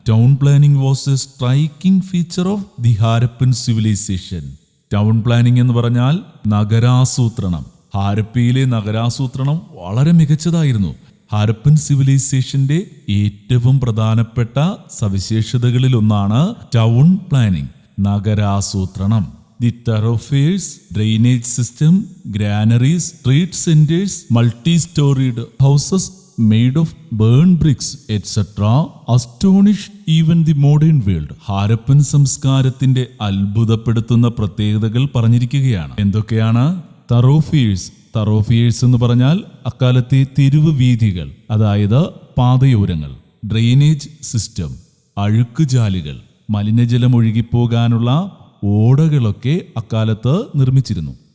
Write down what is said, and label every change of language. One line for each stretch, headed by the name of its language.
English: Town planning was a striking feature of the Harappan civilisation.
Malayalam: Town planning എന്ന് പറഞ്ഞാൽ നഗരാസൂത്രണം. ഹാരപ്പയിലെ നഗരാസൂത്രണം വളരെ മികച്ചതായിരുന്നു. ഹാരപ്പൻ സിവിലൈസേഷന്റെ ഏറ്റവും പ്രധാനപ്പെട്ട സവിശേഷതകളിൽ ഒന്നാണ് town planning, നഗരാസൂത്രണം.
English: The thoroughfares, drainage system, granaries, street centers, multi-storied houses made of burnt bricks, etc. astonish even the modern world.
Malayalam: Harappan സംസ്കാരത്തിന്റെ അത്ഭുതപ്പെടുത്തുന്ന പ്രത്യേകതകൾ പറഞ്ഞിരിക്കുകയാണ്. എന്തൊക്കെയാണ്? thoroughfares. thoroughfares എന്ന് പറഞ്ഞാൽ അക്കാലത്തെ തെരുവ് വീഥികൾ, അതായത് പാതയോരങ്ങൾ. Drainage system, അഴുക്കുചാലുകൾ. മലിനജലം ഒഴുകിപ്പോകാനുള്ള ഓടകളൊക്കെ അക്കാലത്ത് നിർമ്മിച്ചിരുന്നു.